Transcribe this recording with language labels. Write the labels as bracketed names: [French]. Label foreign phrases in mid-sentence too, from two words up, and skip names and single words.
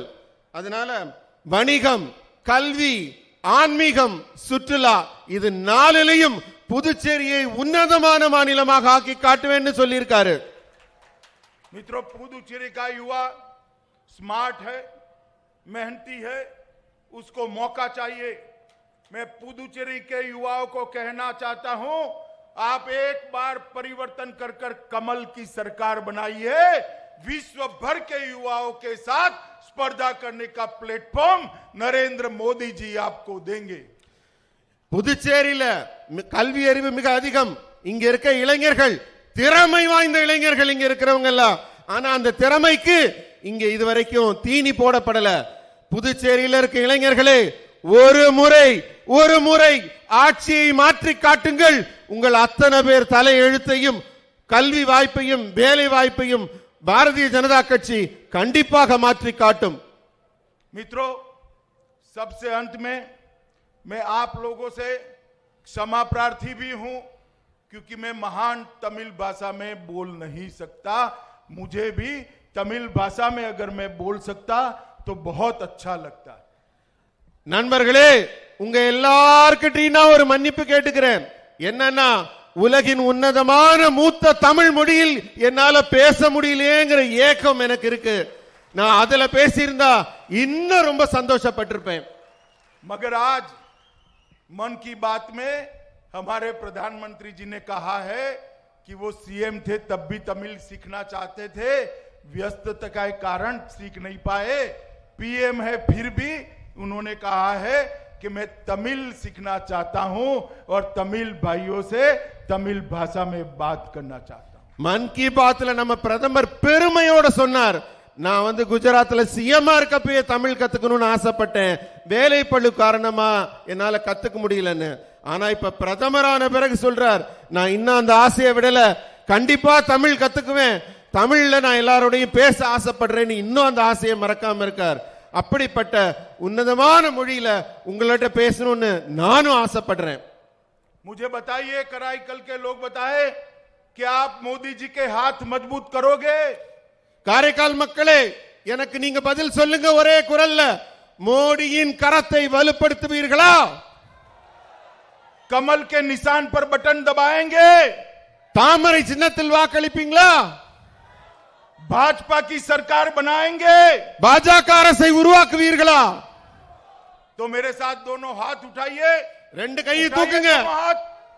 [Tamil] அதனால வணிகம், கல்வி, ஆன்மீகம், சுற்றுலா இது 4லையும் புதுச்சேரியை உன்னதமான மாநிலமாக ஆக்கி காட்டுவேன்னு சொல்லியிருக்காரு. [Hindi] मित्रों, पुदुचेरी का युवा स्मार्ट है, मेहनती है, उसको मौका चाहिए। मैं पुदुचेरी के युवाओं को कहना चाहता हूं, आप एक बार परिवर्तन कर कर कमल की सरकार बनाइए। विश्व भर के युवाओं के साथ स्पर्धा करने का प्लेटफॉर्म नरेंद्र मोदी जी आपको देंगे। [Tamil] புதுச்சேரியில கல்வி அறிவு மிக அதிகம். இங்க இருக்க இளைஞர்கள் திறமை வாய்ந்த இளைஞர்கள் இங்க இருக்கிறவங்க எல்லாம். ஆனா அந்த திறமைக்கு இங்க இதுவரைக்கும் தீனி போடப்படல. புதுச்சேரியில இருக்க இளைஞர்களே, ஒரு முறை ஆட்சியை மாற்றி காட்டுங்கள். உங்கள் அத்தனை பேர் தலை எழுத்தையும் கல்வி வாய்ப்பையும் வேலை வாய்ப்பையும் பாரதிய ஜனதா கட்சி கண்டிப்பாக மாற்றி காட்டும். [Hindi] मित्रों, सबसे अंत में मैं आप लोगों से क्षमा प्रार्थी भी हूं, क्योंकि मैं महान तमिल भाषा में बोल नहीं सकता। मुझे भी तमिल भाषा में अगर मैं बोल सकता तो बहुत अच्छा लगता। [Tamil] நண்பர்களே, உங்க எல்லார்கிட்டயும் நான் ஒரு மன்னிப்பு கேட்டுக்கிறேன். என்னன்னா, உலகின் உன்னதமான மூத்த தமிழ் மொழியில் என்னால பேச முடியலையேங்கிற ஏக்கம் எனக்கு இருக்கு. நான் அதுல பேசியிருந்தா இன்னும் ரொம்ப சந்தோஷப்பட்டிருப்பேன். [Hindi] मगर आज मन की बात में हमारे प्रधानमंत्री जी ने कहा है कि वो सीएम थे तब भी तमिल सीखना चाहते थे, व्यस्तता के कारण सीख नहीं पाए। पीएम है फिर भी उन्होंने कहा है कि मैं तमिल सीखना चाहता हूं और तमिल भाइयों से तमिल भाषा में बात करना चाहता हूं. [Tamil] மன் கி பாத்ல நம்ம பிரதமர் பெருமையோட சொன்னார், நான் வந்து குஜராத்ல சிஎம்ஆ இருக்கப்பயே தமிழ் கத்துக்கணும்னு ஆசைப்பட்டேன், வேலை பளு காரணமா என்னால கத்துக்க முடியலன்னு. ஆனா இப்ப பிரதமரான பிறகு சொல்றார், நான் இன்னும் அந்த ஆசையை விடல, கண்டிப்பா தமிழ் கத்துக்குவேன், தமிழ்ல நான் எல்லாரோடையும் பேச ஆசைப்படுறேன்னு இன்னும் அந்த ஆசையை மறக்காம இருக்கார். அப்படிப்பட்ட உன்னதமான மொழியில உங்கள்ட்ட பேசணும்னு நானும் ஆசைப்படுறேன். [Hindi] मुझे बताइए, कराईकल के लोग बताए कि आप मोदी जी के हाथ मजबूत करोगे? [Tamil] காரைக்கால் மக்களே, எனக்கு நீங்க பதில் சொல்லுங்க ஒரே குரல்ல, மோடியின் கரத்தை வலுப்படுத்துவீர்களா? [Hindi] कमल के निशान पर बटन दबाएंगे? [Tamil] தாமரை சின்னத்தில் வாக்களிப்பீங்களா? [Hindi] भाजपा की सरकार बनाएंगे? [Tamil] பாஜக அரசை உருவாக்குவீர்களா? [Hindi] तो मेरे साथ दोनों हाथ उठाइए, [Tamil] ரெண்டு கையை தூக்குங்க. [Hindi] हाथ